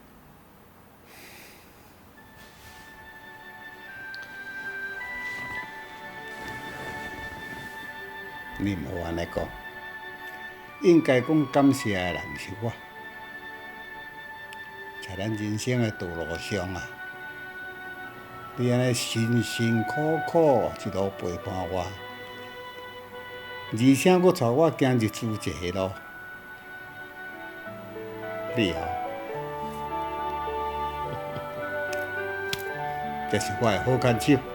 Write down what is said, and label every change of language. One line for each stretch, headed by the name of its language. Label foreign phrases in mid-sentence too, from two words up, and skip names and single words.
Min Nan Chinese: 你毋好安尼讲，应该讲感谢的人是我，在咱人生的道路上啊，你安尼辛辛苦苦一路陪伴我，而且佫带我行日子这路，你哦，这是我的好感受。